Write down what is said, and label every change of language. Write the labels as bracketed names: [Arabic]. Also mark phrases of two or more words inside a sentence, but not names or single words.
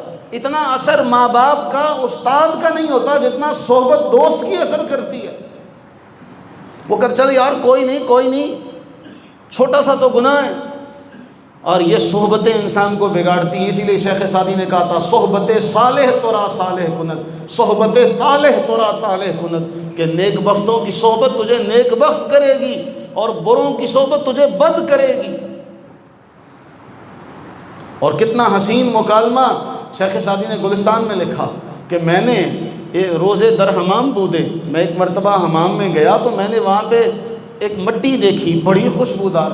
[Urdu] اتنا اثر ماں باپ کا استاد کا نہیں ہوتا جتنا صحبت دوست کی اثر کرتی ہے۔ وہ کر چل یار کوئی نہیں چھوٹا سا تو گناہ ہے، اور یہ صحبتیں انسان کو بگاڑتی ہیں۔ اسی لیے شیخ سعدی نے کہا تھا [Persian] صحبت صالح تورا صالح کند، صحبت طالح تورا طالح کند، [Urdu] کہ نیک بختوں کی صحبت تجھے نیک بخت کرے گی اور بروں کی صحبت تجھے بد کرے گی۔ اور کتنا حسین مکالمہ شیخ سعدی نے گلستان میں لکھا کہ میں نے [Persian] روزے در حمام بودے، [Urdu] میں ایک مرتبہ حمام میں گیا تو میں نے وہاں پہ ایک مٹی دیکھی بڑی خوشبودار۔